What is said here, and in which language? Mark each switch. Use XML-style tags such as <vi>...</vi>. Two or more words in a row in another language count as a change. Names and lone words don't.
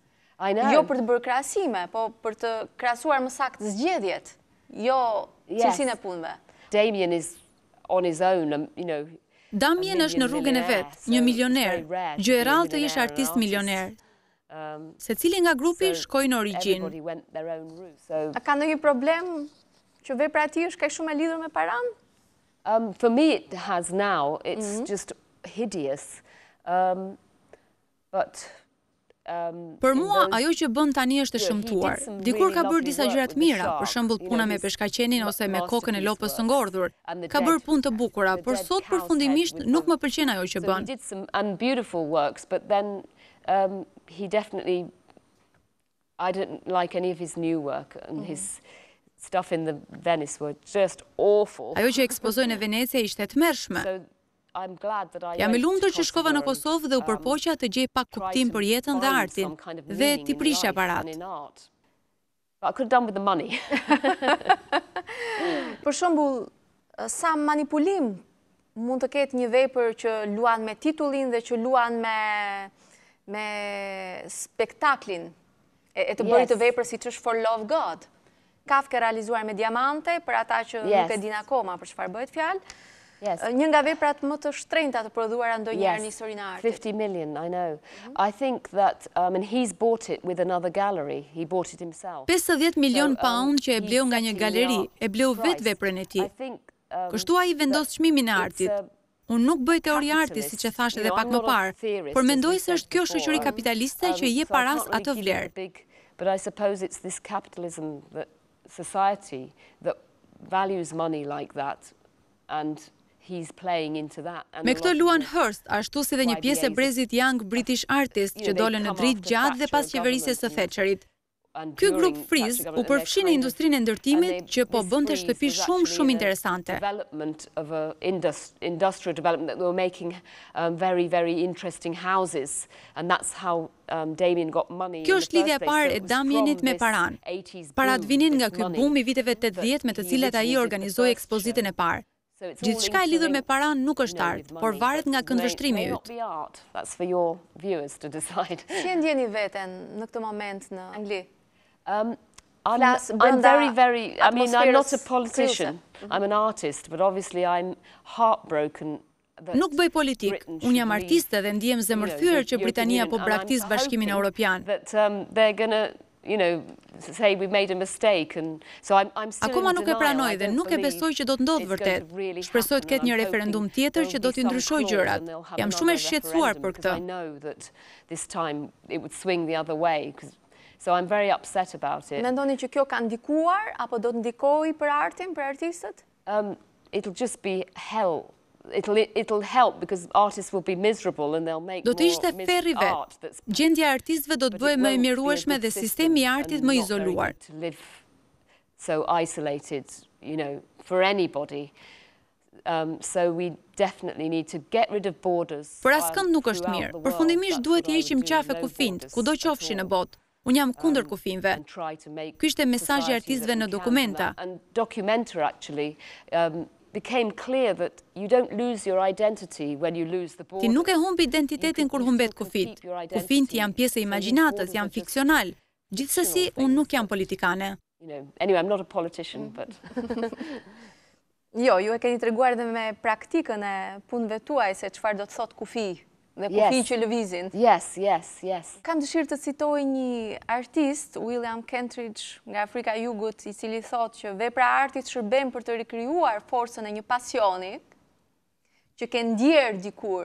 <sq>Jo për të bërë krahasime, po për të krahasuar më saktë zgjedhjet, jo cilësinë e punëve.</sq> <en>Damien is on his own, you know.</en> <sq>Damien është në rrugën e vet, një milioner, gjë e rrallë të jesh artist milioner. Secili nga grupi shkoi në origjinë. A ka ndonjë problem që vepra e tij është kaq shumë e lidhur me paranë?</sq> <en>For me it has now. It's just hideous. But</en> <sq>Për mua, ajo që bën tani është e shëmtuar. Dikur ka bërë disa gjëra të mira, për shembull puna me peshkaqenin ose me kokën e lopës së ngordhur. Ka bërë punë të bukura, por sot përfundimisht nuk më pëlqen ajo që bën.</sq> <en>He did some beautiful works, but then he definitely, I didn't like any of his new work, and his stuff in the Venice were just awful.</en> <sq>Ajo që ekspozoi në Venecë ishte e tmerrshme. Jam e lumtur që shkova në Kosovë dhe u përpoqja të gjej pak kuptim për jetën dhe artin, dhe t'i prisha parat. Për shembull, sa manipulim mund të ketë një vepër që luan me titullin dhe që luan me spektaklin e të bërit të vepër si që është For Love God. Kafka realizuar me diamante, për ata që nuk e din akoma për çfarë bëhet fjalë. Një nga veprat më të shtrenjta të prodhuara ndonjëherë në historinë e artit.</sq> <en>50 million, I know. I think that, and he's bought it with another gallery. He bought it himself.</en> <sq>50 milion pound që e bleu nga një galeri, e bleu vetë veprën e tij. Kështu ai vendos çmimin e artit. Unë nuk bëj teori arti, siç e thash edhe pak më parë, por mendoj se është kjo shoqëri kapitaliste që I jep paras atë vlerë.</sq> <en>But I suppose it's this capitalism, that society that values money like that, and he's playing into that.</en> <sq>Me këtë luan Hirst, ashtu si dhe një pjesë e brezit Young British Artist që dolën në dritë gjatë dhe pas qeverisjes së Thatcherit. Ky grup Freeze u përfshi në industrinë e ndërtimit që po bënte shtëpi shumë interesante.</sq> <en>Industrial development that they were making very, very interesting houses, and that's how Damien got money.</en> <sq>Kjo është lidhja e parë e Damienit me paran. Parat vinin nga ky boom I viteve 80 me të cilat ai organizoi ekspozitën e parë. Gjithçka e lidhur me paran nuk është art, por varet nga këndvështrimi yt. Si e ndjeni veten në këtë moment në Angli?</sq> <en>I'm very, I mean, I'm not a politician. I'm an artist, but obviously I'm heartbroken.</en> <sq>Nuk bëj politik, unë jam artiste dhe ndihem zemërthyer që Britania po braktis Bashkimin Evropian.</sq> <en>They're gonna, you know, say we made a mistake, and so I'm still.</en> <sq>Akoma nuk e pranoj dhe nuk e besoj që do të ndodhë vërtet. Shpresoj të ketë një referendum tjetër që do t'i ndryshojë gjërat. Jam shumë e shqetësuar për këtë.</sq> <en>I know that this time it would swing the other way, so I'm very upset about it.</en> <sq>Mendoni që kjo ka ndikuar apo do të ndikojë për artin, për artistët?</sq> <en>It'll just be hell it'll help because artists will be miserable and they'll make</en> <sq>Do të ishte ferri art vet. Gjendja e artistëve do të bëjë më e mirueshme dhe sistemi i artit më izoluar.</sq> <en>So isolated, you know, for anybody. So we definitely need to get rid of borders.</en> <sq>Por askënd nuk është mirë. Përfundimisht duhet të heqim qafe kufijt, kudo qofshin në botë. Unë jam kundër kufinjve. Ky ishte mesazhi i artistëve në dokumenta.</sq> <en>And Documenta actually became clear that you don't lose your identity when you lose the border.</en> <sq>Ti nuk e humb identitetin kur humbet kufit. Kufijt janë pjesë e imagjinatës, janë fiksional. Gjithsesi, unë nuk jam politikane.</sq> <en>Anyway, I'm not a politician, but</en> <sq>Jo, ju e keni treguar edhe me praktikën e punëve tuaj se çfarë do të thotë kufi dhe kufi që lëvizin.</sq> <en>Yes.</en> <sq>Kam dëshirë të citoj një artist, William Kentridge nga Afrika e Jugut, i cili thotë që vepra e artit shërben për të rikrijuar forcën e një pasioni që ke ndjerë dikur.</sq>